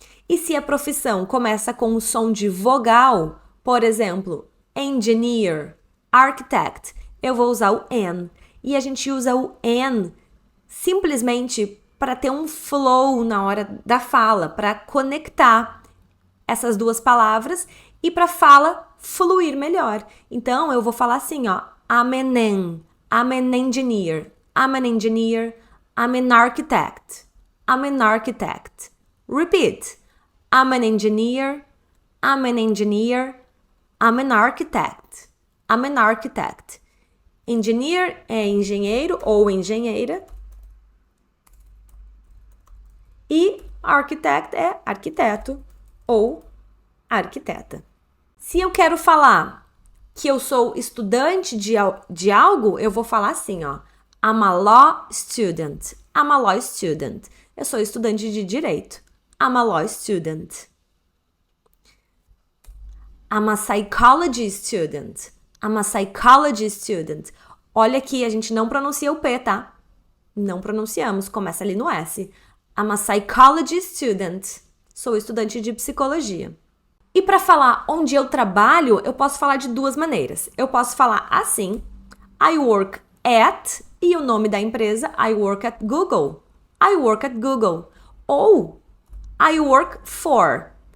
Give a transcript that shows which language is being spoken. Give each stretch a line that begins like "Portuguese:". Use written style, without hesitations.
Portuguese: E se a profissão começa com um som de vogal, por exemplo, engineer, architect, eu vou usar o an. E a gente usa o an simplesmente para ter um flow na hora da fala, para conectar essas duas palavras e para a fala fluir melhor. Então, eu vou falar assim, ó,
English: I'm an engineer, I'm an engineer, I'm an architect, I'm an architect. Repeat. I'm an engineer, I'm an engineer, I'm an architect, I'm an architect.
Portuguese: Engineer é engenheiro ou engenheira. E architect é arquiteto ou arquiteta. Se eu quero falar que eu sou estudante de algo, eu vou falar assim, ó.
English: I'm a law student. I'm a law student.
Portuguese: Eu sou estudante de direito.
English: I'm a law student. I'm a psychology student. I'm a psychology student.
Portuguese: Olha aqui, a gente não pronuncia o P, tá? Não pronunciamos, começa ali no S.
English: I'm a psychology student.
Portuguese: Sou estudante de psicologia. E para falar onde eu trabalho, eu posso falar de duas maneiras. Eu posso falar assim,
English: I work at,
Portuguese: e o nome da empresa,
English: I work at Google. I work at Google. Ou I work for.